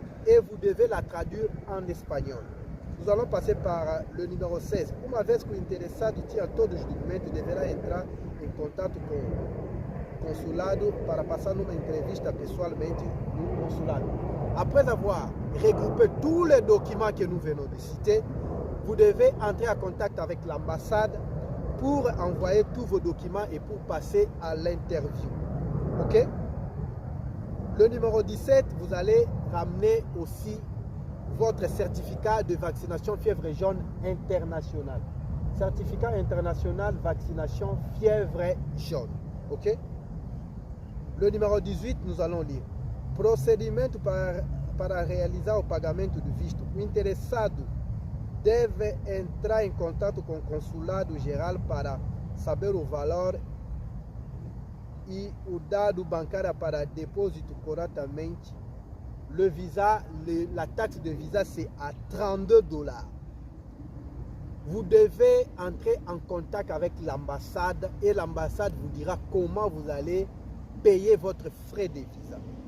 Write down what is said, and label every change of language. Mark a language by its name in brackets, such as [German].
[French] Et vous devez la traduire en espagnol. Nous allons passer par le numéro 16. [Portuguese] Uma vez que o interessado tinha todos os documentos, deverá entrar em contato com o consulado para passar numa entrevista pessoalmente no consulado. [French] Après avoir regroupé tous les documents que nous venons de citer, vous devez entrer en contact avec l'ambassade pour envoyer tous vos documents et pour passer à l'interview. Ok? Le numéro 17, vous allez ramener aussi votre certificat de vaccination fièvre jaune international. Certificat international vaccination fièvre jaune. Ok? Le numéro 18, nous allons lire. [Portuguese] Procedimento para realizar o pagamento do visto. O interessado deve entrar em contato com o consulado geral para saber o valor e o dado bancário para dépôsito corretamente. [French] Le visa, la taxe de visa, c'est à 32 $. Vous devez entrer en contact avec l'ambassade et l'ambassade vous dira comment vous allez payer votre frais de visa.